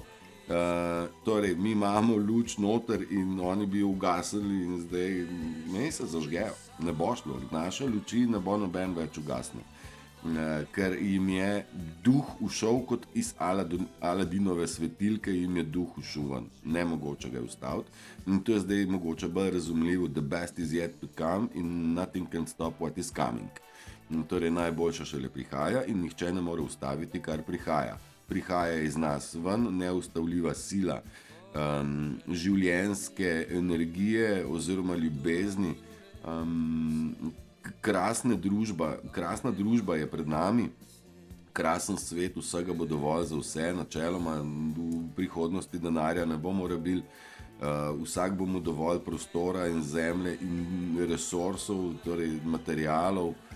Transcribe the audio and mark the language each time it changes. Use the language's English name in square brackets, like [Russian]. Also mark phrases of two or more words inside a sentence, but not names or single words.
[Slovenian] Torej, mi imamo luč noter in oni bi jo ugasnili in zdaj ne se zažgejo. Ne bo šlo. Naše luči ne bo noben več ugasnil. Ker jim je duh ušel kot iz Aladinove svetilke, jim je duh ušel ven. Nemogoče ga je ustaviti. In to je zdaj mogoče bolj razumljivo. [English] The best is yet to come and nothing can stop what is coming. [Slovenian] Torej, najboljša šele prihaja in nihče ne more ustaviti, kar prihaja. prihaja iz nas ven, neustavljiva sila življenjske energije oziroma ljubezni. Krasna družba je pred nami, krasen svet, vsega bo dovolj za vse, načeloma v prihodnosti denarja ne bomo rabili, vsak bomo dovolj prostora in zemlje in resursov, torej materialov,